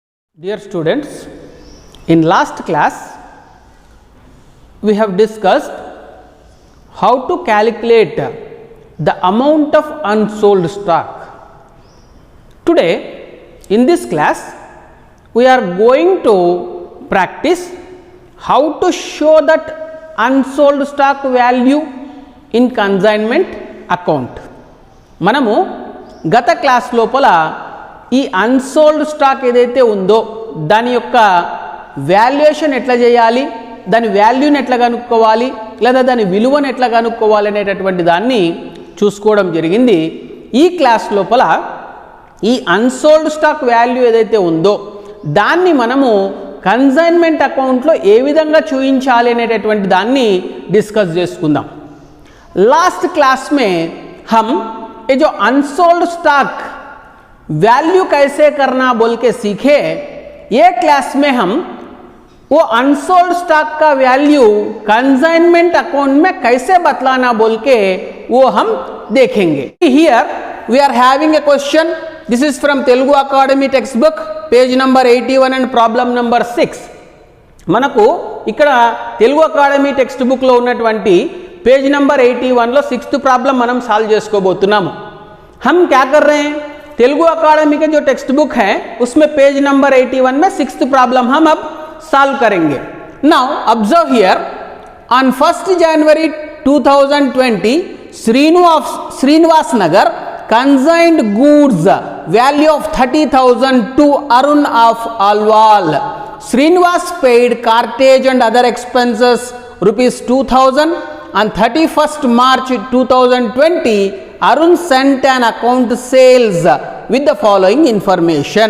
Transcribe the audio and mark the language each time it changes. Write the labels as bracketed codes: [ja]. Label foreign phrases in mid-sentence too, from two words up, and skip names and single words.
[en] Dear students, in last class we have discussed how to calculate the amount of unsold stock. Today in this class we are going to practice how to show that unsold stock value in consignment account. [te] మనము గత క్లాస్ లోపల ఈ [en] unsold stock [te] ఏదైతే ఉందో దాని యొక్క వాల్యుయేషన్ ఎట్లా చేయాలి, దాని వాల్యూని ఎట్లా కనుక్కోవాలి, లేదా దాని విలువను ఎట్లా కనుక్కోవాలి అనేటటువంటి దాన్ని చూసుకోవడం జరిగింది. ఈ క్లాస్ లోపల ఈ [en] unsold stock value [te] ఏదైతే ఉందో దాన్ని మనము కన్సైన్మెంట్ అకౌంట్లో ఏ విధంగా చూపించాలి అనేటటువంటి దాన్ని డిస్కస్ చేసుకుందాం. [en] last class [hi] में हम ये जो [en] unsold stock value [hi] कैसे करना बोल के सीखे. ये क्लास में हम वो [en] unsold stock [hi] का वैल्यू [en] consignment account [hi] में कैसे बतलाना बोल के वो हम देखेंगे. [en] Here we are having a question. This is from Telugu Academy text book page number 81 and problem number 6. [te] మనకు ఇక్కడ తెలుగు అకాడమీ [en] text book [te] లో ఉన్నటువంటి [en] page number [te] 81 लो 6th प्रॉब्लम మనం సాల్వ్ చేసుకోబోతున్నాము. [hi] हम क्या कर रहे हैं, तेलुगु अकाडमी के जो [en] text book [hi] है उसमें [en] page number [hi] 81 में 6th प्रॉब्लम हम अब सॉल्व करेंगे. [en] Now observe here, on 1st January 2020 श्रीनिवास नगर consigned goods value of 30,000 to Arun of Alwal. Srinivas paid cartage and other expenses rupees 2,000. On 31st March 2020, Arun sent an account sales with the following information.